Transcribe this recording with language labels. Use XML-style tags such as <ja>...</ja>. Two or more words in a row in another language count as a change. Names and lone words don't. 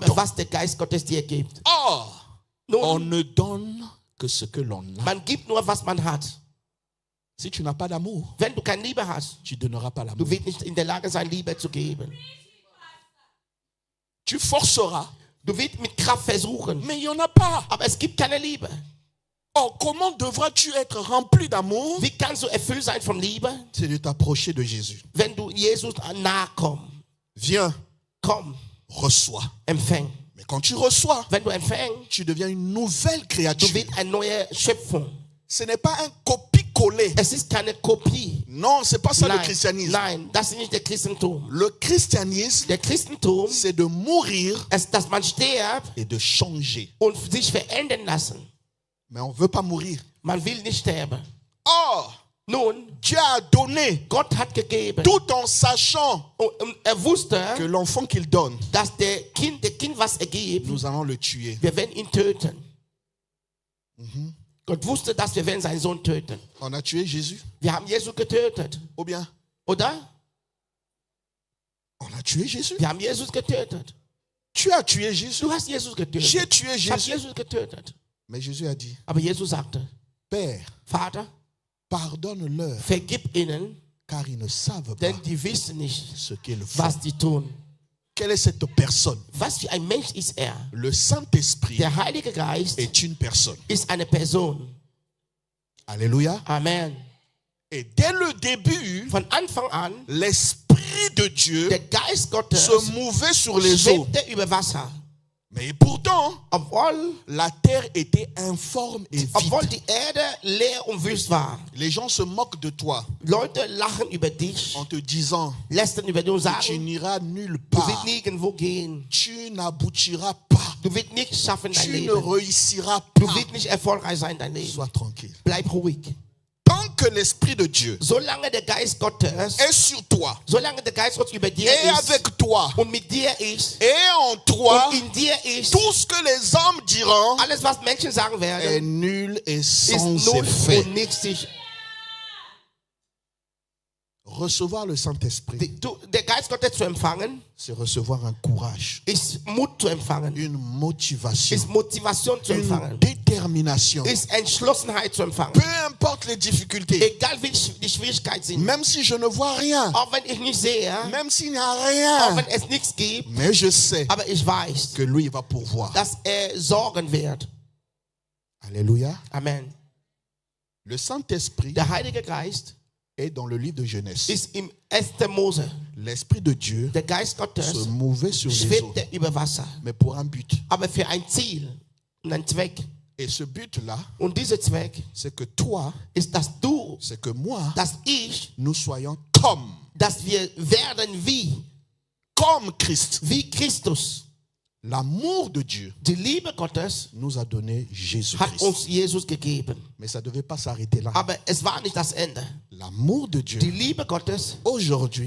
<fr>donne.</fr> <de>was der Geist Gottes dir gibt.</de> <fr>Or, on</fr> <de>Nun,</de> <fr>ne donne que ce que l'on a.</fr> <de>man gibt nur, was man hat.</de> <fr>Si tu n'as pas d'amour,</fr> <de>Wenn du keine Liebe hast,</de> <fr>tu ne donneras pas</fr> <de>du</de> <fr>l'amour.</fr> <de>wirst nicht in der Lage sein, Liebe zu geben.</de> <fr>Tu forceras,</fr> <de>Du wirst mit Kraft versuchen,</de> <fr>mais il n'y en a pas.</fr> <de>aber es gibt keine Liebe.</de> <fr>Or, comment devras-tu être rempli d'amour?</fr> <de>Wie kannst du erfüllt sein von Liebe,</de> <fr>C'est de t'approcher de Jésus.</fr> <de>wenn du Jesus nahe kommst?</de> <fr>Viens,</fr> <de>Komm,</de> <fr>reçois.</fr> <de>empfäng.</de> <fr>Mais quand tu reçois,</fr> <de>Wenn du empfängst,</de> <fr>tu deviens une nouvelle</fr> <de>du</de> <fr>créature.</fr> <de>wirst eine neue Schöpfung.</de> <fr>Ce n'est pas un copie-coller.</fr> <de>Es ist keine Kopie.</de> <fr>Non, c'est pas ça le</fr> <de>Nein,</de> <fr>christianisme.</fr> <de>nein, das ist nicht der Christentum.</de> <fr>Le christianisme,</fr> <de>Der Christentum</de> <fr>c'est de mourir</fr> <de>ist, dass man stirbt</de> <fr>et de changer.</fr> <de>und sich verändern lassen.</de> <fr>Mais on ne veut pas mourir.</fr> <de>Man will nicht sterben.</de> <fr>Or,</fr> <de>Nun,</de> <fr>Dieu a donné,</fr> <de>Gott hat gegeben.</de> <fr>tout en sachant</fr> <de>Und wusste,</de> <fr>que l'enfant qu'il donne,</fr> <de>dass der Kind, was er gibt,</de> <fr>nous allons le tuer.</fr> <de>wir werden ihn töten. Gott wusste, dass wir werden seinen Sohn töten.</de> <fr>On a tué Jésus?</fr> <de>Wir haben Jesus getötet,</de> <fr>Ou bien,</fr> <de>oder?</de> <fr>on a tué Jésus?</fr> <de>Wir haben Jesus getötet.</de> <fr>Tu as tué Jésus?</fr> <de>Du hast Jesus</de> <fr>J'ai</fr> <de>getötet.</de> <fr>tué</fr> <de>Ich habe</de> <fr>Jésus.</fr> <de>Jesus getötet.</de> <fr>Mais Jésus a dit,</fr> <de>Aber Jesus sagte,</de> <fr>Père,</fr> <de>Vater,</de> <fr>pardonne-leur,</fr> <de>vergib ihnen,</de> <fr>car ils ne savent pas</fr> <de>denn die wissen nicht,</de> <fr>ce qu'ils font.</fr> <de>was die tun.</de> <fr>Quelle est cette personne?</fr> <de>Was für ein Mensch ist er?</de> <fr>Le Saint-Esprit</fr> <de>Der Heilige Geist</de> <fr>est une personne.</fr> <de>ist eine Person.</de> <fr>Alléluia. Amen. Et dès le début,</fr> <de>Von Anfang an,</de> <fr>l'Esprit de Dieu</fr> <de>der Geist Gottes</de> <fr>se mouvait sur les eaux.</fr> <de>schwebte über Wasser.</de> <fr>Mais pourtant,</fr> <de>Obwohl</de> <fr>la terre était informe et</fr> <de>Obwohl</de> <fr>vide.</fr> <de>die Erde leer und wüst war.</de> <fr>Les gens se moquent de toi</fr> <de>Leute lachen über dich,</de> <fr>en te disant,</fr> <de>lästern über dich und</de> <fr>tu</fr> <de>sagen,</de> <fr>n'iras nulle</fr> <de>du wirst</de> <fr>part.</fr> <de>nirgendwo gehen.</de> <fr>Tu n'aboutiras pas.</fr> <de>Du wirst nicht schaffen dein</de> <fr>Tu ne</fr> <de>Leben.</de> <fr>réussiras</fr> <de>Du</de> <fr>pas.</fr> <de>wirst nicht erfolgreich sein dein Leben.</de> <fr>Sois tranquille.</fr> <de>Bleib ruhig.</de> <fr>Tant que l'Esprit de Dieu</fr> <de>Solange der Geist Gottes,</de> <fr>est sur toi</fr> <de>solange der Geist Gottes über dir</de> <fr>et</fr> <de>ist</de> <fr>avec toi</fr> <de>und mit dir ist</de> <fr>et en toi,</fr> <de>und in dir ist,</de> <fr>tout ce que les hommes diront</fr> <de>alles was Menschen sagen</de> <fr>est</fr> <de>werden,</de> <fr>nul et</fr> <de>ist</de> <fr>sans</fr> <de>null</de> <fr>effet.</fr> <de>und nichtig.</de> <fr>Recevoir le Saint-Esprit,</fr> <de>Der Geist Gottes zu empfangen,</de> <fr>c'est recevoir un courage,</fr> <de>ist Mut zu empfangen,</de> <fr>une motivation,</fr> <de>ist Motivation zu</de> <fr>une</fr> <de>empfangen,</de> <fr>détermination.</fr> <de>ist Entschlossenheit zu empfangen.</de> <fr>Peu importe les difficultés.</fr> <de>Egal wie die Schwierigkeiten sind.</de> <fr>Même si je ne vois rien.</fr> <de>Auch wenn ich nicht sehe.</de> <fr>Même s'il n'y a</fr> <de>Auch</de> <fr>rien.</fr> <de>wenn es nichts gibt.</de> <fr>Mais je sais</fr> <de>Aber ich weiß,</de> <fr>que lui va pourvoir.</fr> <de>dass sorgen wird.</de> <fr>Alléluia. Amen. Le Saint-Esprit</fr> <de>Der Heilige Geist</de> <fr>est dans le livre de Genèse.</fr> <de>ist im 1. Mose.</de> <fr>L'Esprit de Dieu</fr> <de>Der Geist Gottes</de> <fr>se mouvait sur les eaux,</fr> <de>schwebte über Wasser.</de> <fr>mais pour un but.</fr> <de>Aber für ein Ziel und einen Zweck.</de> <fr>Et ce but-là,</fr> <de>Und dieser Zweck</de> <fr>c'est que toi,</fr> <de>ist, dass du,</de> <fr>c'est que moi,</fr> <de>dass ich,</de> <fr>nous soyons comme</fr> <de>dass wir werden</de> <fr>comme Christ.</fr> <de>wie Christus.</de> <fr>L'amour de Dieu</fr> <de>Die Liebe Gottes</de> <fr>nous a donné</fr> <de>hat</de> <fr>Jésus-Christ.</fr> <de>uns Jesus gegeben.</de> <fr>Mais ça ne devait pas s'arrêter là.</fr> <de>Aber es war nicht das Ende.</de> <fr>L'amour de Dieu,</fr> <de>Die Liebe Gottes</de> <fr>aujourd'hui,</fr>